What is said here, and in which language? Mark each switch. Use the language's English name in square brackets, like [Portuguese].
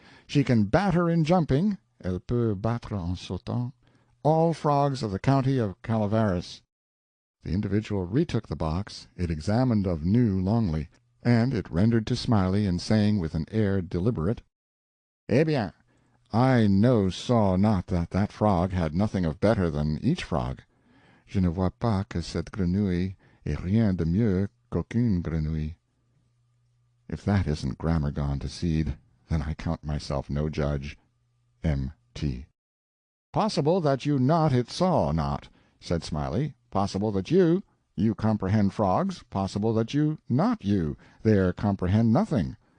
[English] She can batter in jumping, [French] elle peut battre en sautant, [English] all frogs of the county of Calaveras." The individual retook the box, it examined of new longly, and it rendered to Smiley in saying with an air deliberate, [French] "Eh bien, [English] I no saw not that that frog had nothing of better than each frog. [French] Je ne vois pas que cette grenouille ait rien de mieux qu'aucune grenouille." [English] If that isn't grammar gone to seed, then I count myself no judge. M.T. "Possible that you not it saw not," said Smiley. "Possible that you comprehend frogs, possible that you not you, there comprehend nothing.